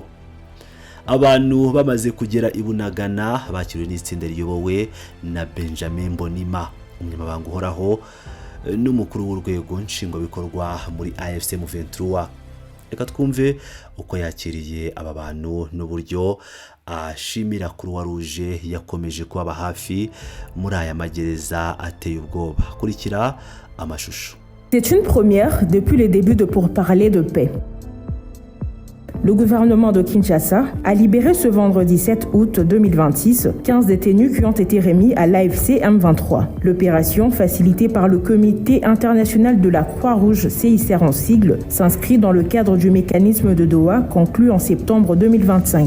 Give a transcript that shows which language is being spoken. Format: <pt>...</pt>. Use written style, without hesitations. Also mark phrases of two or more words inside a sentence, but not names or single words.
<rw>Abantu bamaze kugera i Bunagana bakiriwe n'itsinda riyobowe na Benjamin Mbonima, umunyamabanga uhoraho n'umukuru w'urwego nshingwabikorwa muri AFC M23. Reka twumve uko yakiriye aba bantu n'uburyo ashimira Croix Rouge yakomeje kuba hafi muri aya magereza ateye ubwoba. Kurikira amashusho.</rw> <fr>C'est une première depuis les débuts de pourparlers de paix. Le gouvernement de Kinshasa a libéré ce vendredi 7 août 2026 15 détenus qui ont été remis à l'AFC M23. L'opération, facilitée par le Comité international de la Croix-Rouge CICR en sigle, s'inscrit dans le cadre du mécanisme de Doha conclu en septembre 2025.</fr>